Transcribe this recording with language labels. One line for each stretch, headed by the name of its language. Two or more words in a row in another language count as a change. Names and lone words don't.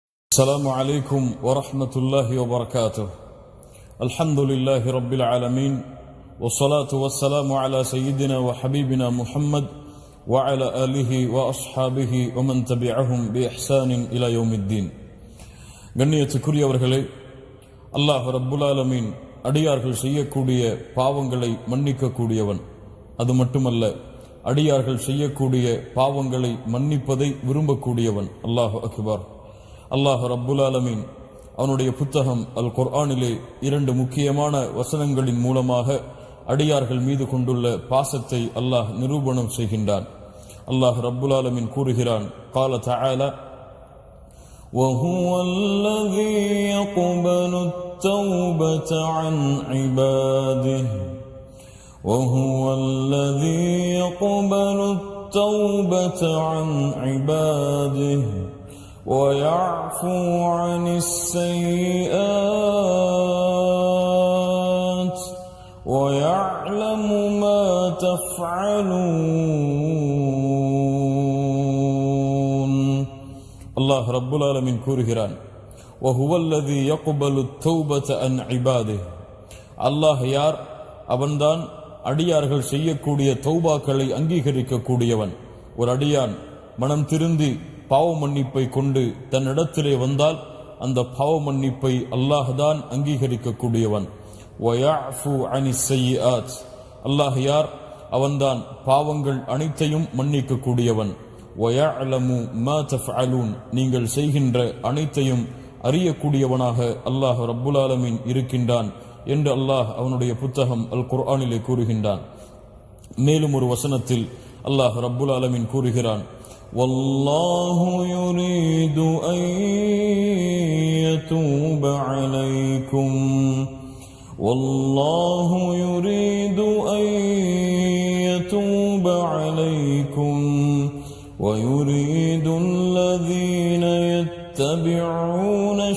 Arabic: السلام عليكم ورحمة الله وبركاته. الحمد لله رب العالمين، والصلاة والسلام على سيدنا وحبيبنا محمد وعلى آله وأصحابه ومن تبعهم بإحسان إلى يوم الدين.
Tamil: கண்ணியத்துக்குரியவர்களே,
Arabic: الله رب العالمين
Tamil: அடியார்கள் செய்யக்கூடிய பாவங்களை மன்னிக்க கூடியவன். அது மட்டுமல்ல, அடியார்கள் செய்யக்கூடிய பாவங்களை மன்னிப்பதை விரும்பக்கூடியவன்.
Arabic: الله أكبر. الله رب العالمين
Tamil: அவனுடைய புத்தகம் அல் குர்ஆனிலே இரண்டு முக்கியமான வசனங்களின் மூலமாக அடியார்கள் மீது கொண்டுள்ள பாசத்தை அல்லாஹ் நிரூபணம் செய்கின்றான்.
Arabic: الله رب العالمين
Tamil: கூறுகிறான்,
Arabic: قال تعالى وهو الذي يقبل التوبة عن عباده وهو الذي يقبل التوبة عن عباده ويعفو عن السيئات ويعلم ما تفعلون. الله رب العالمين கூறுகிறான், وهو الذي يقبل التوبة عن عباده.
Tamil: அல்லாஹ் யார்? அவன்தான் அடியார்கள் செய்யக்கூடிய தௌபாக்களை அங்கீகரிக்க கூடியவன். ஒரு அடியான் மனம் திருந்தி பாவ மன்னிப்பை கொண்டு தன்னிடத்திலே வந்தால் அந்த பாவ மன்னிப்பை அல்லாஹ்தான் அங்கீகரிக்க கூடியவன்.
Arabic: ويعفو عن السيئات.
Tamil: அல்லாஹ் யார்? அவன்தான் பாவங்கள் அனைத்தையும் மன்னிக்க கூடியவன்.
Arabic: ويعلم ما تفعلون.
Tamil: நீங்கள் செய்கின்ற அனைத்தையும் அறியக்கூடியவனாக
Arabic: الله رب العالمين
Tamil: இருக்கின்றான் என்று அல்லாஹ் அவனுடைய புத்தகம் அல் குர்ஆனிலே கூறுகின்றான். மேலும் ஒரு வசனத்தில்
Arabic: الله رب العالمين
Tamil: கூறுகிறான்,
Arabic: والله يريد أن يتوب عليكم والله يريد أن يتوب عليكم ويريد الذين يتبعون